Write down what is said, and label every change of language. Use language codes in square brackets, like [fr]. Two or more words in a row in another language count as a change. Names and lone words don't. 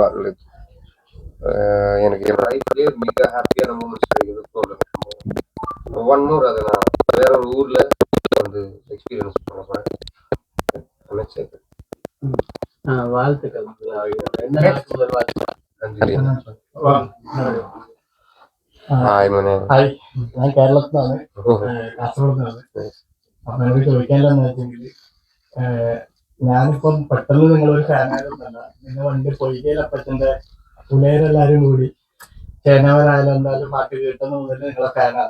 [ta] லைக் எனக்கு என் லைஃப்லேயே மிக [en] happy moments [ta] கிடைக்குது. [en] one more, [ta] அதை நான் வேற ஒரு ஊர்ல வந்து எக்ஸ்பீரியன்ஸ் பண்ண போறேன். வாழ்த்துக்கள். நன்றி. [ml] ഞാൻ കേരളത്തിലാണ്, കാസർഗോഡാണ്. അപ്പൊ എനിക്ക് ചോദിക്കാനെന്ന് വെച്ചെങ്കിൽ, ഞാനിപ്പം പെട്ടെന്ന് നിങ്ങളൊരു ഫാനായതൊന്നല്ല. നിങ്ങൾ പണ്ട് പൊയ്കയിലപ്പച്ചന്റെ പുലയരെല്ലാരും കൂടി ചേനവരായാലും എന്തായാലും പാട്ട് കേട്ടെന്ന് മുതൽ നിങ്ങളെ ഫാനാണ്.